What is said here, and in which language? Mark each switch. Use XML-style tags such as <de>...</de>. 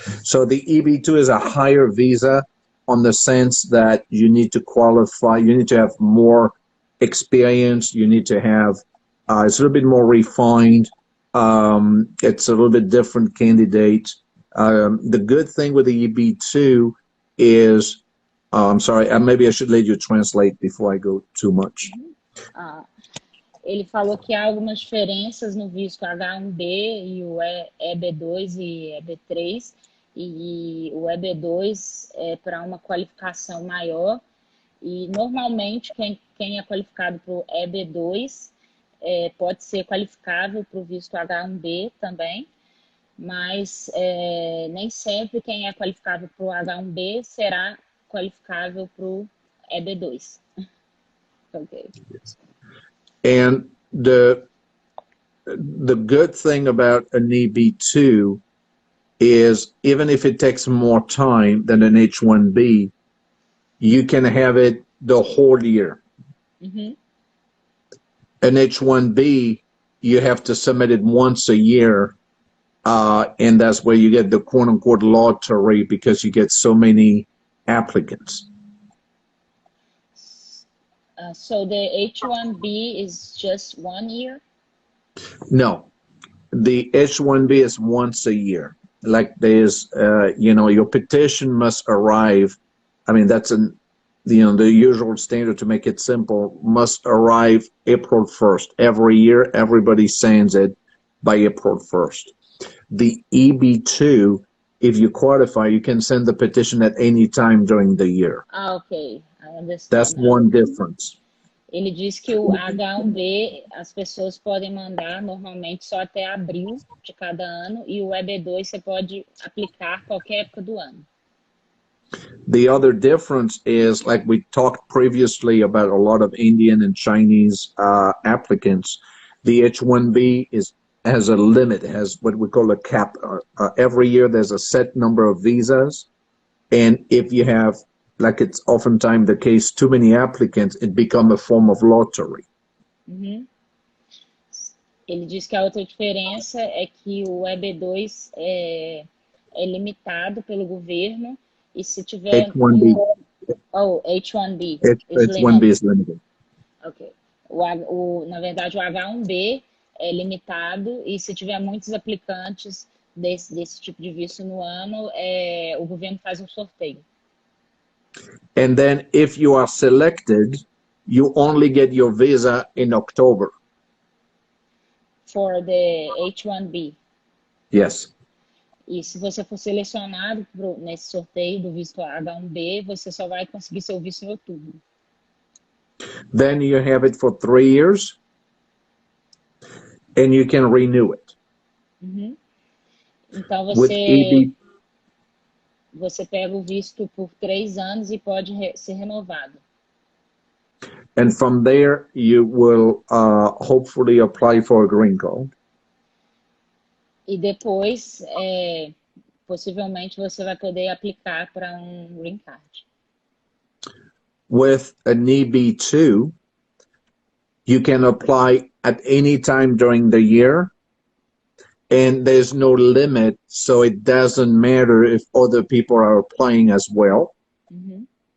<en>So the EB-2 is a higher visa on the sense that you need to qualify, you need to have more experience, you need to have, it's a little bit more refined, it's a little bit different candidate. The good thing with the EB-2 is, I'm sorry, maybe I should let you translate before I go too much.</en> <pt>Ele falou que há algumas diferenças no visto H-1B e o EB-2 e EB-3, e o EB-2 é para uma qualificação maior, e normalmente quem é qualificado para o EB-2 pode ser qualificável para o visto H-1B também, mas nem sempre quem é qualificável para o H-1B será qualificável para o EB-2.</pt> <en>Okay. And the good thing about an EB-2 is even if it takes more time than an H-1B, you can have it the whole year. Mm-hmm. An H-1B, you have to submit it once a year, and that's where you get the quote-unquote lottery because you get so many applicants. So the H-1B is just 1 year? No, the H-1B is once a year. Like there's, your petition must arrive. I mean, that's the usual standard to make it simple, must arrive April 1st. Every year, everybody sends it by April 1st. The EB-2, if you qualify, you can send the petition at any time during the year. Okay, I understand. That's one difference.</en> <pt>Ele diz que o H-1B as pessoas podem mandar normalmente só até abril de cada ano, e o EB-2 você pode aplicar qualquer época do ano.</pt> <en>The other difference is, like we talked previously about a lot of Indian and Chinese applicants, the H-1B is has a limit, has what we call a cap. Every year there's a set number of visas, and if you have, like it's oftentimes the case, too many applicants, it becomes a form of lottery. Uhum.</en> <pt>Ele diz que a outra diferença é que o EB2 é limitado pelo governo, e se tiver</pt> <en>H1B. H1B H1B is limited. Ok.</en> <pt>Na verdade, o H1B é limitado, e se tiver muitos aplicantes desse tipo de visto no ano, o governo faz um sorteio.</pt> <en>And then if you are selected, you only get your visa in October. For the H1B. Yes.</en> <pt>E se você for selecionado nesse sorteio do visto H1B, você só vai conseguir seu visto em outubro.</pt> <en>Then you have it for 3 years, and you can renew it. Uhum.</en> <pt>Então você pega o visto por 3 anos e pode ser renovado.</pt> <en>And from there, you will hopefully apply for a green card.</en> <pt>E depois, possivelmente, você vai poder aplicar para green card.</pt> <en>With an EB2, you can apply at any time during the year, and there's no limit, so it doesn't matter if other people are applying as well. Uhum.</en>